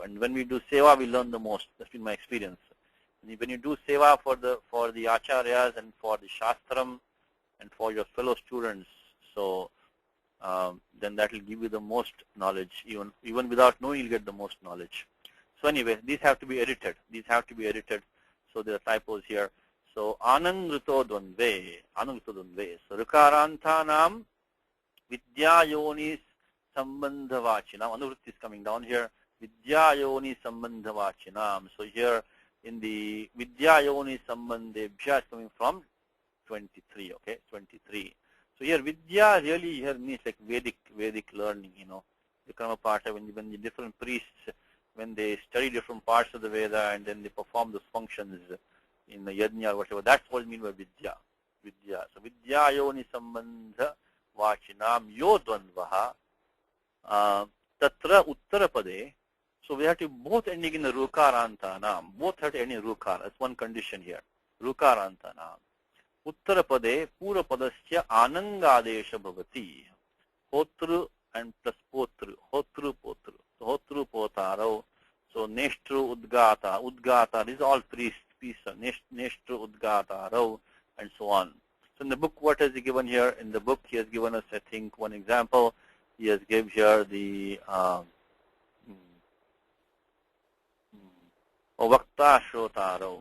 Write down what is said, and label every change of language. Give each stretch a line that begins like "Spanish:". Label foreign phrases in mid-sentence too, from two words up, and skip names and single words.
English: And when we do seva, we learn the most. That's been my experience. When you do seva for the acharyas and for the shastram and for your fellow students, so then that will give you the most knowledge. Even without knowing, you'll get the most knowledge. So anyway, these have to be edited. So there are typos here.
Sanskrit: So Anang Rito Dvandve. So Rikarantanam Vidyayonis Sambandhavachinam.
English: Anuvritti is coming down here.
Sanskrit: Vidyayoni Sambandhavachinam.
English: So here in the
Sanskrit: Vidyayoni Sambandebhya
English: is coming from 23. Okay, 23. So here Vidya really here means like Vedic learning. The Karmapata, when the different priests, when they study different parts of the Veda and then they perform those functions in the yajna or whatever, that's what it means by Vidya.
Sanskrit: So Vidya yoni sambandha vachinam yo dvandvaha tatra uttarapade.
English: So we have to both ending in the rukarantanam. Both have to end in rukar. That's one condition here. Rukarantanam.
Sanskrit: Uttarapade purapadasya anangadesha bhavati.
English: Hotru and plus potru. Hotru potru. So
Sanskrit: hotru potaro.
English: So
Sanskrit: neshtru udgata.
English: These are all priests.
Sanskrit: Neshtru udgata rao,
English: and so on. So in the book, what has he given here? In the book, he has given us, I think, one example. He has given here the
Sanskrit: Vakta Shrotaro.